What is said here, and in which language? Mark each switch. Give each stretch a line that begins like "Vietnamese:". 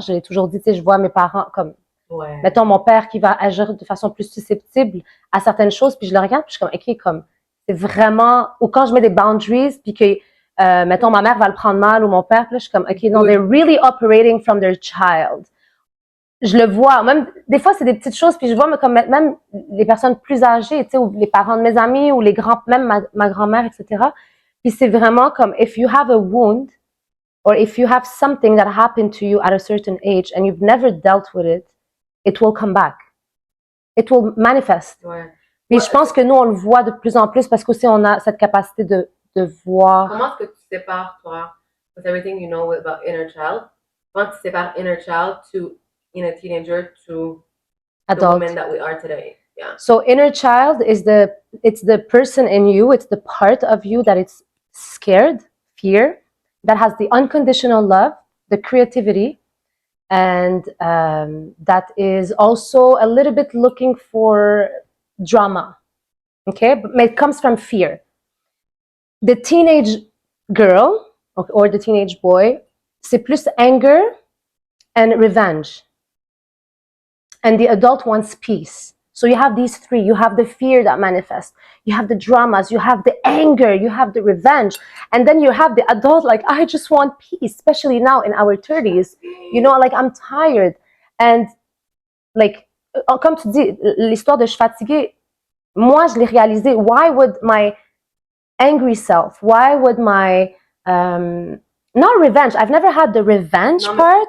French: J'ai toujours dit, tu sais, je vois mes parents comme, mettons, mon père qui va agir de façon plus susceptible à certaines choses, puis je le regarde, puis je suis comme, OK, comme, c'est vraiment, ou quand je mets des boundaries, puis que, mettons, ma mère va le prendre mal, ou mon père, puis là, je suis comme, OK, non,
English: they're really operating from their child.
French: Je le vois, même, des fois, c'est des petites choses, puis je vois, mais comme même les personnes plus âgées, tu sais, ou les parents de mes amis, ou les grands, même ma grand-mère, etc. Puis c'est vraiment comme,
English: if you have a wound, or if you have something that happened to you at a certain age, and you've never dealt with it, it will come back. It will manifest.
French: Puis je pense que nous, on le voit de plus en plus, parce qu'aussi, on a cette capacité de voir. Comment est-ce que tu sépares, toi,
English: with everything you know about inner child,
French: comment tu sépares
English: inner child to in a teenager to adult. The woman that we are today? Yeah. So inner child is it's the person in you, it's the part of you that it's scared, fear, that has the unconditional love, the creativity, and that is also a little bit looking for drama. Okay, but it comes from fear. The teenage girl or the teenage boy,
French: c'est plus
English: anger and revenge. And the adult wants peace. So you have these three. You have the fear that manifests. You have the dramas. You have the anger. You have the revenge. And then you have the adult, like, I just want peace, especially now in our 30s. You know, like, I'm tired. And, like,
French: comme tu dis, l'histoire de je suis fatiguée, moi, je l'ai réalisé.
English: Why would my angry self, why would my, not revenge, I've never had the revenge part.